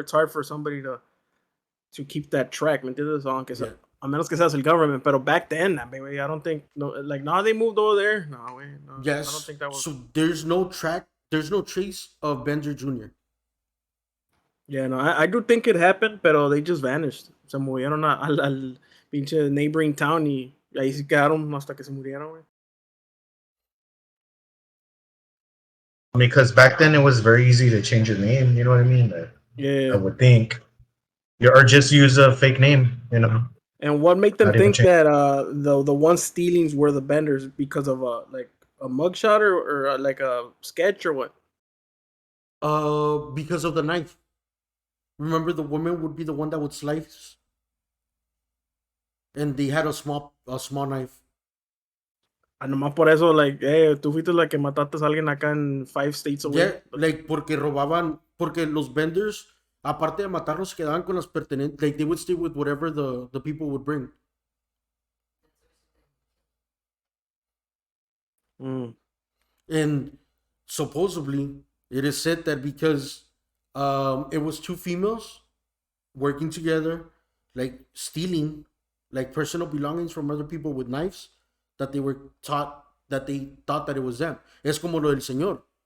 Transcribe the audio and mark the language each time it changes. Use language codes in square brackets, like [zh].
[en] It's hard for somebody to keep that track. [es] ¿Me entiendes? [en] Yeah. [es] A menos que seas el government. [en] Pero back then, I mean, I don't think no, like now they moved over there. No, no, I don't Yes. think that was. So there's no track. There's no trace of Bender Jr. Yeah, no, I do think it happened, [es] pero [en] they just vanished. [es] Se movieron al pinche neighboring town y ahí se quedaron hasta que se murieron, güey. [en] I mean, because back then it was very easy to change your name. You know what I mean? I Yeah. would think, or just use a fake name. And what made them Not even think change. that the one stealings were the Benders because of a mugshot or like a sketch or what? Because of the knife. Remember, the woman would be the one that would slice, and they had a small knife. [es] Nomás por eso, like, hey, tú fuiste la que mataste a alguien acá en [en] 5 states away. [es] Yeah, like porque robaban, porque los vendors, aparte de matarlos, se quedaban con las pertenencias. [en] Like they would stay with whatever the people would bring. Mm. And supposedly, it is said that because it was two females, working together, like stealing, like personal belongings from other people with knives that they were taught that they thought that it was them. [es] Es como lo del señor.